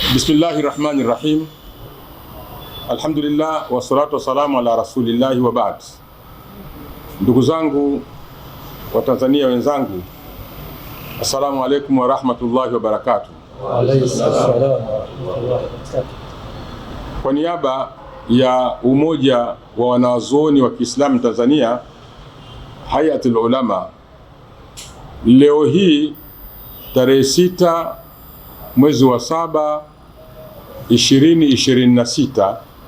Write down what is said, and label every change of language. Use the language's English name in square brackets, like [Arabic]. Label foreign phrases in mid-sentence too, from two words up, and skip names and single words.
[Arabic] بسم الله الرحمن الرحيم. الحمد لله والصلاة والسلام على رسول الله وبعد. [Swahili] Ndugu zangu wa Tanzania wenzangu, [Arabic] السلام عليكم ورحمة الله وبركاته. وعليكم السلام ورحمة الله وبركاته. [Swahili] Kwa niaba ya umoja wa wanazuoni wa Kiislamu Tanzania, Hayatul Ulama, leo hii tarehe 6 mwezi wa 7 2026,